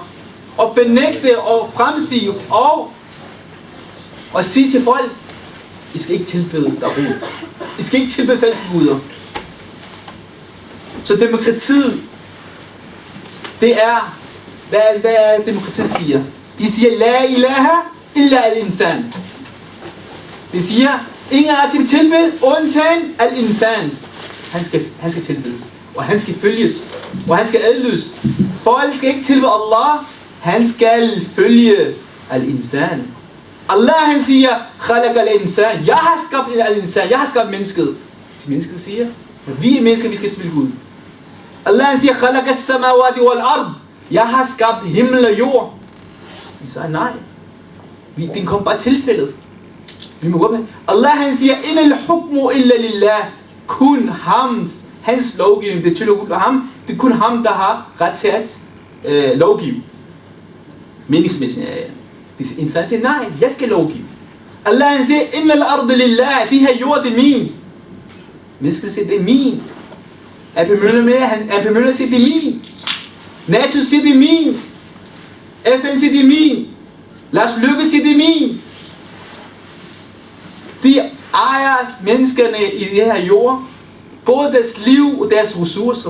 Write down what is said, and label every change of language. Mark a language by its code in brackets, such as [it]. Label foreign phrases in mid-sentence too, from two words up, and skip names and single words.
[da] Og benægte og fremsige og sige til folk, I skal ikke tilbede darud. I skal ikke tilbede falske guder. Så demokratiet, det er, hvad er demokratiet siger? De siger, [ar] لا إله إلا الإنسان. [da] De siger, ingen er til tilbed, undtagen al-insan. Han skal tilbedes, og han skal følges, og han skal adlydes. Folk skal ikke tilbede Allah, han skal følge al-insan. Allah han siger, [ar] خلق الإنسان. [da] Jeg har skabt al-insan, jeg har skabt mennesket. Mennesket siger, at vi er mennesker, vi skal spille Gud. Allah han siger, [ar] خلق السماوات والأرض. [da] Jeg har skabt himmel og jord. Vi siger nej. Den kom bare tilfældet. Vi må gå med. Allah han siger, [ar] إن الحكم إلا لله. [da] Kun hans lovgivning, det tyder kun ham. Det er kun ham, der har ret til at lovgive. Meningsmæssigt er det. Insan siger, nej, jeg skal lovgive. Allah han siger, [ar] إن الأرض لله. [da] De her jord, det er min. Mennesker siger, det er min. AP Møller siger, det er min. NATO siger, det er min. FN siger, det er min. Lars Løkke siger, det er min. De ejer menneskerne i det her jord, både deres liv og deres ressourcer.